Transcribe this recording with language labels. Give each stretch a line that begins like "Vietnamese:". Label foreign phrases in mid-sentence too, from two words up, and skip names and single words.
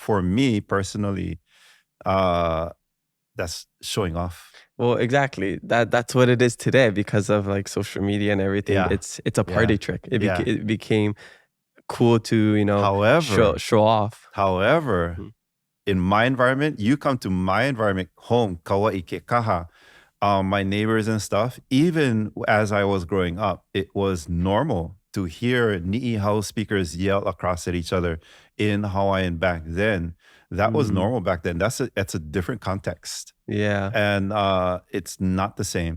English: For me personally, that's showing off. Well, exactly. That's what it is today because of like social media and everything. Yeah. It's a party trick. It became cool to however, show off. However, in my environment, you come to my environment, home,
Hawaiian: Kaua'i ke kaha,
English: my neighbors and stuff. Even as I was growing up, it was normal to hear Niihau speakers yell across at each other in Hawaiian back then. That was normal back then. That's a different context. Yeah. And it's not the same.